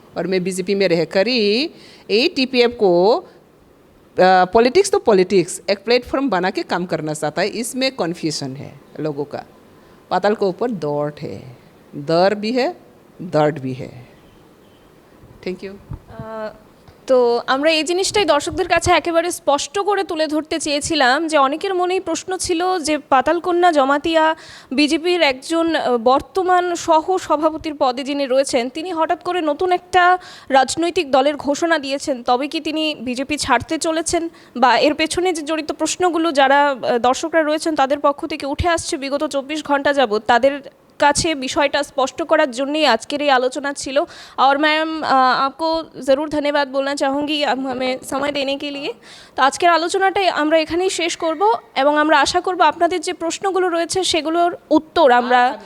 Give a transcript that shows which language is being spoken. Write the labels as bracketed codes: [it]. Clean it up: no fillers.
[hi] और मैं बीजेपी में रहकर ही टीपीएफ को पॉलिटिक्स तो पॉलिटिक्स एक प्लेटफॉर्म बना के काम करना चाहता है, इसमें कन्फ्यूजन है लोगों का। पाताल के ऊपर दौड़ है, दर भी है, दर्द भी है। Thank you. [bn] তো আমরা এই জিনিসটাই দর্শকদের কাছে একেবারে স্পষ্ট করে তুলে ধরতে চেয়েছিলাম যে অনেকের মনেই প্রশ্ন ছিল যে পাতালকন্যা জমাতিয়া বিজেপির একজন বর্তমান সহ সভাপতির পদে যিনি রয়েছেন তিনি হঠাৎ করে নতুন একটা রাজনৈতিক দলের ঘোষণা দিয়েছেন, তবে কি তিনি বিজেপি ছাড়তে চলেছেন, বা এর পেছনে যে জড়িত প্রশ্নগুলো যারা দর্শকরা রয়েছেন তাদের পক্ষ থেকে উঠে আসছে বিগত 24 ঘন্টা যাবত, তাদের কাছে বিষয়টা স্পষ্ট করার জন্যই আজকের এই আলোচনা ছিল। [hi] और मैम आपको ज़रूर धन्यवाद बोलना चाहूँगी हमें समय देने के लिए। [bn] তো আজকের আলোচনাটাই আমরা এখানেই শেষ করব এবং আমরা আশা করব আপনাদের যে প্রশ্নগুলো রয়েছে সেগুলোর উত্তর আমরা